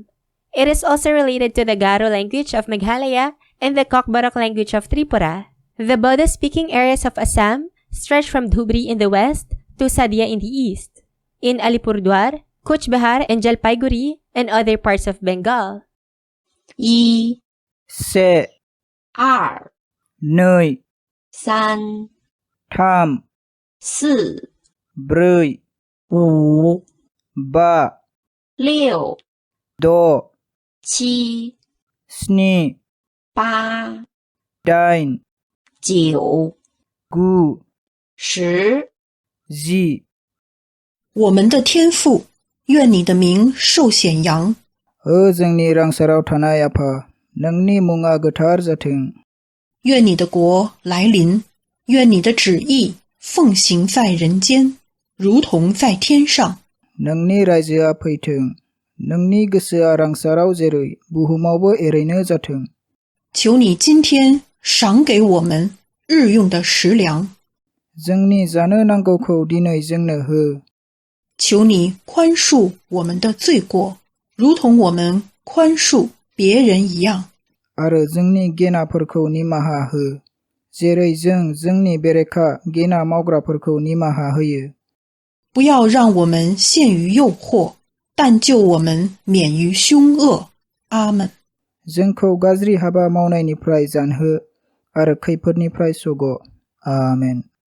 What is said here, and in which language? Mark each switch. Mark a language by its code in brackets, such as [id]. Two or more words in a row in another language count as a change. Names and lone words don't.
[en] It is also related to the Garo language of Meghalaya and the Kokborok language of Tripura. The Bodo-speaking areas of Assam stretch from Dhubri in the west to Sadia in the east. In Alipurduar, Cooch Behar and Jalpaiguri, and other parts of Bengal. [zh] 一、四、二、 [brx] nuôi, [zh] 三、 [brx] tham, [zh] 四、 [brx] brui, [zh] 五、 [brx] ba, [zh] 六、 [brx] do, [zh] 七、 [brx] sni, [zh] 八、 [brx] dain, [zh] 九、 [brx] gu, [zh] 十。 [brx] zi. [zh] 我们的天父，愿你的名受显扬。 [brx] जोंनि रांसाराव थानाय आफा, नोंनि मुङा गोथार जाथों। [zh] 愿你的国来临，愿你的旨意奉行在人间，如同在天上。 [brx] नोंनि रायजोआ फैथों, नोंनि गोसोआ रांसाराव जेरै बुहुमावबो एरैनो जाथों। [zh] 求你今天赏给我们日用的食粮。 [brx] जोंनि जानो नांगौखौ दिनै जोंनो हो। [zh] 求你宽恕我们的罪过，如同我们宽恕别人一样。 [brx] आरो जोंनि गेनाफोरखौ निमाहा हो, जेरै जों जोंनि बेरेखा गेना मावग्राफोरखौ निमाहा होयो। [zh] 不要让我们陷于诱惑，但救我们免于凶恶。阿们。 [brx] जोंखौ गाज्रि हाबा मावनायनिफ्राय जानहो आरो खैफोदनिफ्राय सग'। आमेन।